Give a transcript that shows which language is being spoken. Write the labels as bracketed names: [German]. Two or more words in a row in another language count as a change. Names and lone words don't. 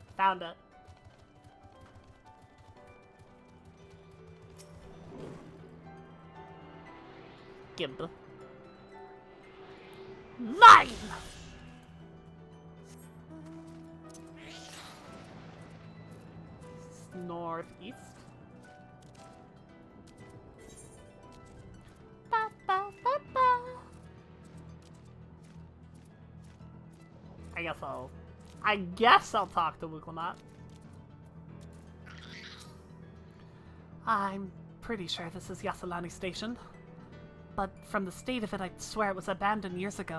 [English] found it. Gimble. 9! Northeast. Ba, ba, ba, ba. I guess I'll talk to Wuklamot. I'm pretty sure this is Yasalani Station. But from the state of it, I'd swear it was abandoned years ago.